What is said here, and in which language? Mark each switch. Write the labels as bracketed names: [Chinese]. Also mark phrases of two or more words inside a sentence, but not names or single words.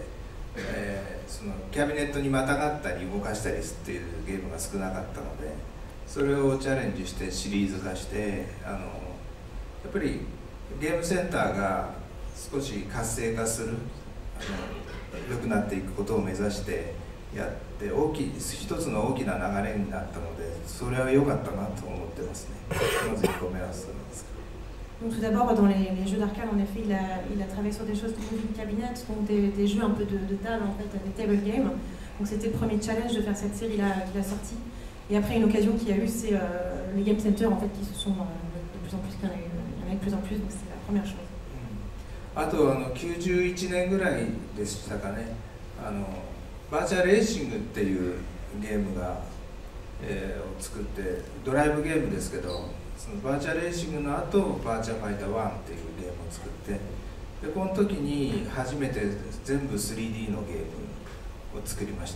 [Japanese] そのキャビネットにまたがったり動かしたりっていうゲームが少なかったので、それをチャレンジしてシリーズ化して、やっぱりゲームセンターが少し活性化する、良くなっていくことを目指してやって、一つの大きな流れになったので、それは良かったなと思ってますね。まず1個目はそうなんです。 [French] Donc tout d'abord, dans les jeux d'arcade, en effet, il a travaillé sur des choses comme une cabinet, donc des jeux un peu de table, en fait, des [English] table games. [French] Donc c'était le premier challenge de faire cette série qu'il a sortie. Et après, une occasion qu'il y a eu, c'est les [English] game centers, [French] en fait, qui se sont de plus en plus, qu'il y en a de plus en plus, donc c'est la première chose. [Japanese] あと91年ぐらいでしたかね、バーチャルレーシングっていうゲームが、を作って、ドライブゲームですけど、そのバーチャルレーシングの後バーチャルファイター1っていうゲームを作って、でこの時に初めて全部 3D のゲームを作りました。